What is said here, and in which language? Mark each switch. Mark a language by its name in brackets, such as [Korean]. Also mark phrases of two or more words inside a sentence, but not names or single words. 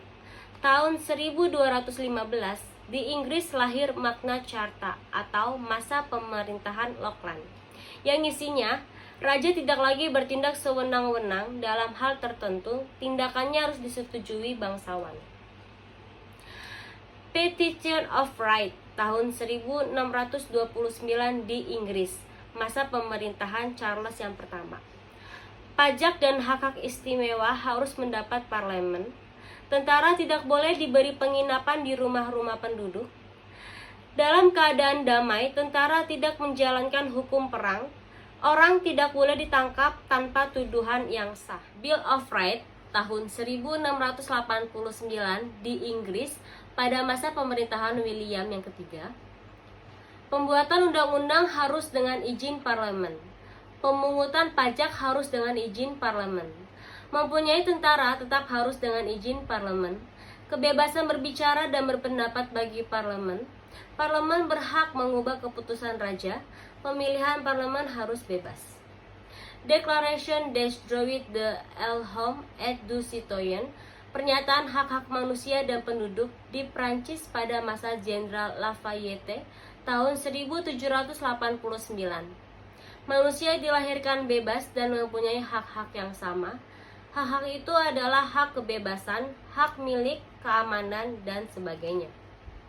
[Indonesian] Tahun 1215, di Inggris lahir Magna Carta atau masa pemerintahan Lockeland, yang isinya raja tidak lagi bertindak sewenang-wenang dalam hal tertentu, tindakannya harus disetujui bangsawan. Petition of Right tahun 1629 di Inggris, masa pemerintahan Charles yang pertama. Pajak dan hak-hak istimewa harus mendapat parlemen. Tentara tidak boleh diberi penginapan di rumah-rumah penduduk. Dalam keadaan damai, tentara tidak menjalankan hukum perang. Orang tidak boleh ditangkap tanpa tuduhan yang sah. Bill of Rights tahun 1689 di Inggris pada masa pemerintahan William yang ketiga. Pembuatan undang-undang harus dengan izin parlemen. Pemungutan pajak harus dengan izin parlemen. Mempunyai tentara tetap harus dengan izin parlemen. Kebebasan berbicara dan berpendapat bagi parlemen. Parlemen berhak mengubah keputusan raja. Pemilihan parlemen harus bebas. [French] Declaration des droits de l'homme et du citoyen, [Indonesian] pernyataan hak-hak manusia dan penduduk di Prancis pada masa Jenderal Lafayette tahun 1789. Manusia dilahirkan bebas dan mempunyai hak-hak yang sama. Hak-hak itu adalah hak kebebasan, hak milik, keamanan, dan sebagainya.